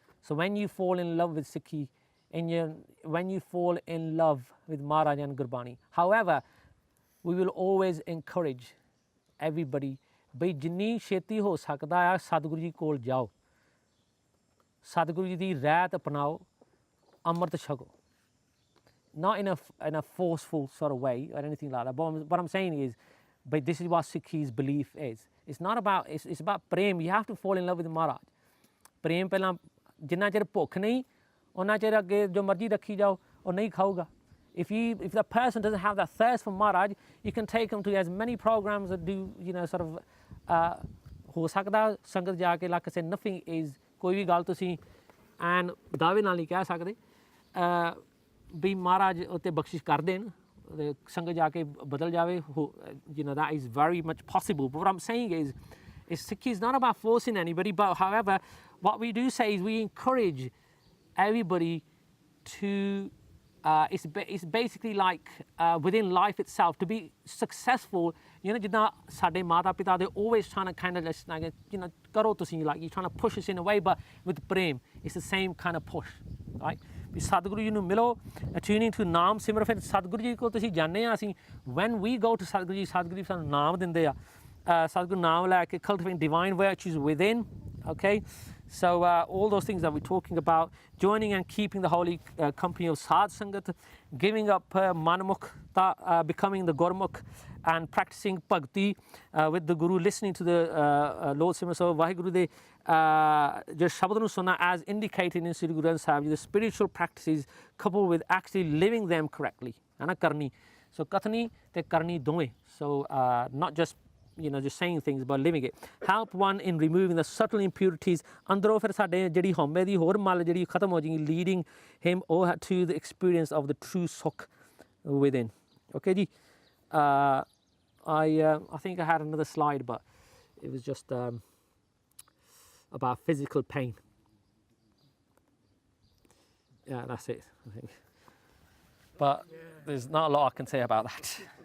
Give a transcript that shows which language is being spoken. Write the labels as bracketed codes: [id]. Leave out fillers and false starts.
[en] So when you fall in love with Sikhi, when you fall in love with Maharaj and Gurbani. However, we will always encourage everybody [pa] ਬਈ ਜਿੰਨੀ ਛੇਤੀ ਹੋ ਸਕਦਾ ਆ ਸਤਿਗੁਰੂ ਜੀ ਕੋਲ ਜਾਓ, ਸਤਿਗੁਰੂ ਜੀ ਦੀ ਰਹਿਤ ਅਪਣਾਓ, ਅੰਮ੍ਰਿਤ ਛਕੋ. [en] Not in a forceful sort of way or anything like that. But what I'm saying is, but this is what Sikhi's belief is. It's not about, it's about prem. You have to fall in love with Maharaj. [pa] Prem ਪਹਿਲਾਂ ਜਿੰਨਾ ਚਿਰ ਭੁੱਖ ਨਹੀਂ ਉਹਨਾਂ ਚਿਰ ਅੱਗੇ ਜੋ ਮਰਜ਼ੀ ਰੱਖੀ ਜਾਓ ਉਹ ਨਹੀਂ ਖਾਊਗਾ. [en] If the person doesn't have that thirst for Maharaj, you can take him to as many programs that do, you know, sort of [pa] ਹੋ ਸਕਦਾ ਸੰਗਤ ਜਾ ਕੇ [en] like I said, nothing is [pa] ਕੋਈ ਵੀ ਗੱਲ ਤੁਸੀਂ ਐਨ ਦਾਅਵੇ ਨਾਲ ਨਹੀਂ ਕਹਿ ਸਕਦੇ ਵੀ ਮਹਾਰਾਜ ਉੱਤੇ ਬਖਸ਼ਿਸ਼ ਕਰ ਦੇਣ ਸੰਗਤ ਜਾ ਕੇ ਬਦਲ ਜਾਵੇ. [en] You know, that is very much possible. But what I'm saying is Sikhi is not about forcing anybody, but however, what we do say is we encourage everybody to it's basically like within life itself to be successful. You know, [pa] ਜਿੱਦਾਂ ਸਾਡੇ ਮਾਤਾ ਪਿਤਾ [en] they always trying to kind of just like, you know, [pa] ਕਰੋ ਤੁਸੀਂ, [en] like you're trying to push us in a way, but with prem it's the same kind of push, right? [pa] ਵੀ ਸਤਿਗੁਰੂ ਜੀ ਨੂੰ ਮਿਲੋ, [en] attuning to [pa] ਨਾਮ ਸਿਮਰਨ. ਫਿਰ ਸਤਿਗੁਰੂ ਜੀ ਕੋਲ ਤੁਸੀਂ ਜਾਂਦੇ ਆ ਅਸੀਂ, [en] when we go to [pa] Satguru ji ਸਾਨੂੰ ਨਾਮ ਦਿੰਦੇ ਆ, ਸਤਿਗੁਰੂ ਨਾਮ ਲੈ ਕੇ [en] cultivating divine virtues within. Okay, so all those things that we're talking about, joining and keeping the holy company of Sadh Sangat, giving up Manmukh, becoming the Gurmukh, and practicing Bhakti with the Guru, listening to the Lord Simran. So [pa] Vaheguru de jo shabad nu sunna [en] as indicated in Sri Guru Granth Sahib, the spiritual practices coupled with actually living them correctly. Ana karni. So [pa] kathni te karni dowe. [en] So not just, you know, just saying things, but living it. Help one in removing the subtle impurities. [pa] ਅੰਦਰੋਂ ਫਿਰ ਸਾਡੇ ਜਿਹੜੀ ਹਉਮੈ ਦੀ ਹੋਰ ਮਲ ਜਿਹੜੀ ਖਤਮ ਹੋ ਜਾਏਗੀ, [en] leading him to the experience of the true Sukh within. Okay ji. I think I had another slide, but it was just about physical pain. Yeah, that's it, I think. But there's not a lot I can say about that.